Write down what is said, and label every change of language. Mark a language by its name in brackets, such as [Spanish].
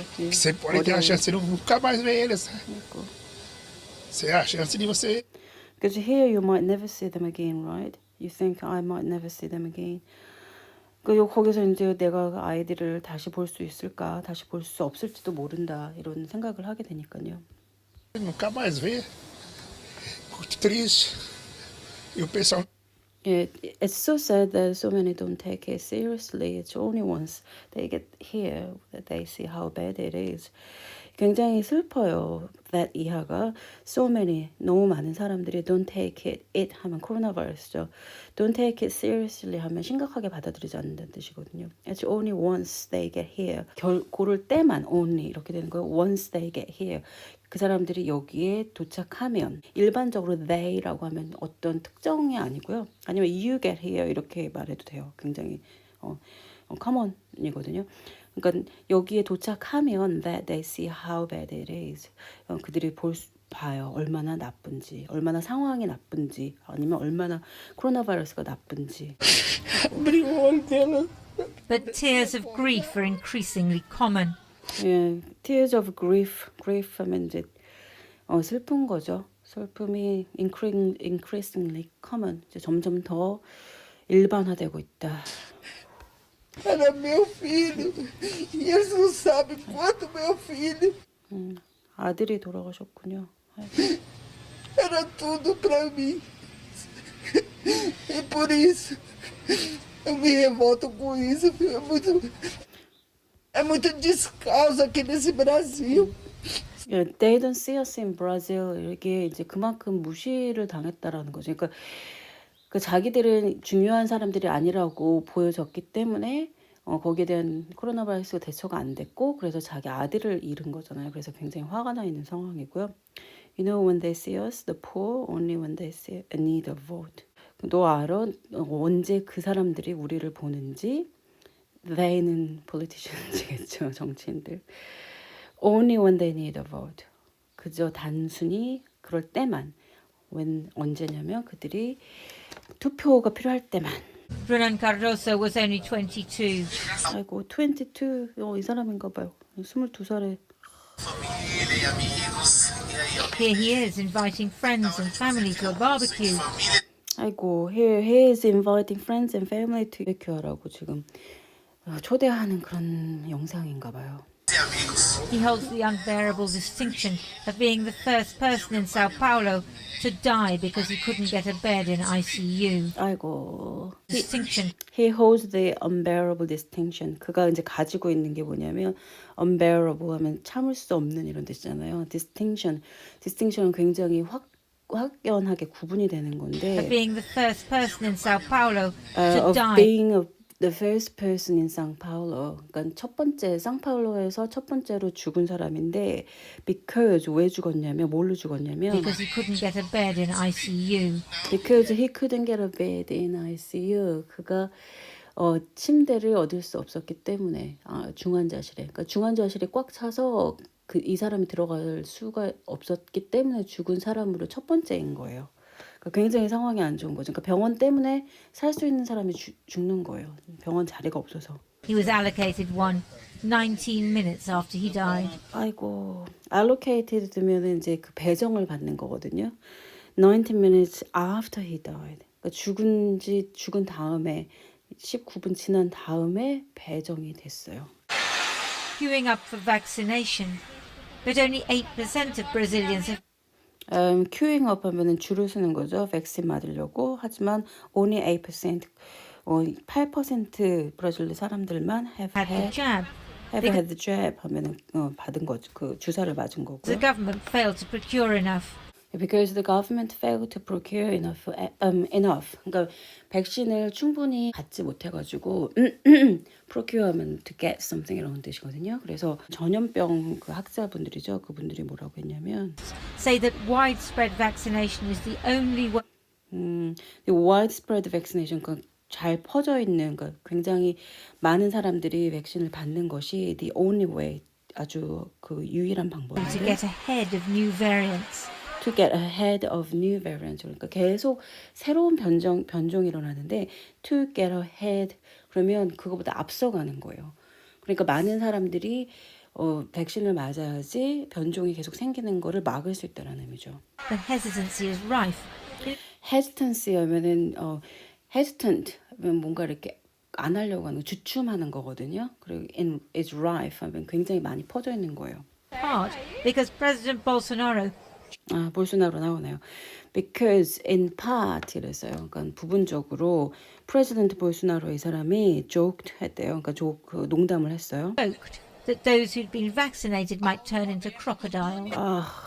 [Portuguese] Você pode ter a chance de nunca mais ver eles. Você a chance de você. [English] Because here you might never see them again, right? You think I might never see them again. [Korean] 거기서 이제 내가 아이들을 다시 볼 수 있을까, 다시 볼 수 없을지도 모른다 이런 생각을 하게 되니까요. [Portuguese] Nunca mais ver. Muito triste. E o pessoal. [English] Yeah, it's so sad that so many don't take it seriously. It's only once they get here that they see how bad it is. [Korean] 굉장히 슬퍼요. [English] That [Korean] 이하가 [English] so many [Korean] 너무 많은 사람들이 [English] don't take it [Korean] 하면 코로나 바이러스죠. [English] Don't take it seriously [Korean] 하면 심각하게 받아들이지 않는다는 뜻이거든요. [English] It's only once they get here. [Korean] 고를 때만 [English] only [Korean] 이렇게 되는 거예요. [English] Once they get here. [Korean] 그 사람들이 여기에 도착하면 일반적으로 they라고 하면 어떤 특정이 아니고요. 아니면 [English] you get here [Korean] 이렇게 말해도 돼요. 굉장히 common이거든요. 그러니까 여기에 도착하면 [English] that they see how bad it is. [Korean] 그들이 봐요. 얼마나 나쁜지, 얼마나 상황이 나쁜지, 아니면 얼마나 코로나 바이러스가 나쁜지. [English] But tears of grief are increasingly common. [Korean] 예, [English] tears of grief [Korean] 하면 이제 슬픈 거죠. 슬픔이 [English] increasingly common. [Korean] 이제 점점 더 일반화되고 있다. [Portuguese] Era meu filho. E eles não sabem quanto meu filho [Korean] 아들이 돌아가셨군요. [Portuguese] era tudo para mim. E por isso eu me revolto com isso. É muito descalço aqui nesse Brasil. [English] 예, they don't see us in Brazil. [Korean] 이게 이제 그만큼 무시를 당했다라는 거죠. 그러니까 그 자기들은 중요한 사람들이 아니라고 보여졌기 때문에 거기에 대한 코로나 바이러스 대처가 안 됐고 그래서 자기 아들을 잃은 거잖아요. 그래서 굉장히 화가 나 있는 상황이고요. [English] You know when they see us, the poor, only when they see a need a vote. [Korean] 너 알아? 언제 그 사람들이 우리를 보는지? They는 politicians겠죠. 정치인들. [English] Only when they need a vote. [Korean] 그저 단순히 그럴 때만. [English] when [Korean] 언제냐면 그들이 투표가 필요할 때만. [English] Renan Cardoso was only 22. [Korean] 아이고 22. 이 사람인가 봐요. 22살에. [English] Here he is inviting friends and family to a barbecue. 아이고 here he is inviting friends and family to barbecue라고 [Korean] 지금 초대하는 그런 영상인가 봐요. [English] He holds the unbearable distinction of being the first person in Sao Paulo to die because he couldn't get a bed in ICU. [Korean] 아이고. [English] Distinction. He holds the unbearable distinction. [Korean] 그가 이제 가지고 있는 게 뭐냐면 unbearable 하면 참을 수 없는 이런 뜻이잖아요. distinction은 굉장히 확연하게 구분이 되는 건데. [English] Of being the first person in Sao Paulo to of die. being the first person in São Paulo. [Korean] 그러니까 첫 번째 상파울로에서 첫 번째로 죽은 사람인데 because 왜 죽었냐면 뭘로 죽었냐면 [English] Because he couldn't get a bed in ICU. because he couldn't get a bed in ICU. [Korean] 그가 침대를 얻을 수 없었기 때문에 중환자실에. 그러니까 중환자실이 꽉 차서 이 사람이 들어갈 수가 없었기 때문에 죽은 사람으로 첫 번째인 거예요. 그러니까 굉장히 상황이 안 좋은 거죠. 그러니까 병원 때문에 살 수 있는 사람이 죽는 거예요. 병원 자리가 없어서. [English] He was allocated one 19 minutes after he died. [Korean] 아이고, allocated 되면은 이제 그 배정을 받는 거거든요. [English] 19 minutes after he died. [Korean] 그러니까 죽은 다음에 19분 지난 다음에 배정이 됐어요. [English] Queuing up for vaccination. But only 8% of Brazilians have queuing up [Korean] 하면은 줄을 서는 거죠. 백신 맞으려고. 하지만 [English] only [Korean] 8%, 8% 브라질 사람들만 [English] have had the jab. had the jab [Korean] 하면은 받은 거죠. 그 주사를 맞은 거고요. [English] The government failed to procure enough. Because the government failed to procure enough. [Korean] 그러니까 백신을 충분히 받지 못해가지고 procure하면 [English] to get something [Korean] 이런 뜻이거든요. 그래서 전염병 그 학자분들이죠. 그분들이 뭐라고 했냐면 [English] Say that widespread vaccination is the only way. the widespread vaccination [Korean] 그러니까 잘 퍼져 있는 그러니까 굉장히 많은 사람들이 백신을 받는 것이 [English] the only way [Korean] 아주 그 유일한 [English] To [Korean] 방법이에요. [English] get ahead of new variants. To get ahead of new variants. [Korean] 그러니까 계속 새로운 변종이 일어나는데 [English] to get ahead [Korean] 그러면 그거보다 앞서가는 거예요. 그러니까 많은 사람들이 백신을 맞아야지 변종이 계속 생기는 거를 막을 수 있다는 의미죠. [English] The hesitancy is rife. [Korean] hesitancy 하면은 hesitant 하면 뭔가 이렇게 안 하려고 하는 거, 주춤하는 거거든요. 그리고 [English] is rife [Korean] 하면 굉장히 많이 퍼져 있는 거예요. [English] Part because President Bolsonaro [Korean] 볼소나로 나오네요. [English] Because in part [Korean] 이랬어요. 그러니까 부분적으로 프레지던트 볼소나로 이 사람이 joked 했대요. 그러니까 농담을 했어요. [English] joked that those who'd been vaccinated might turn into crocodiles.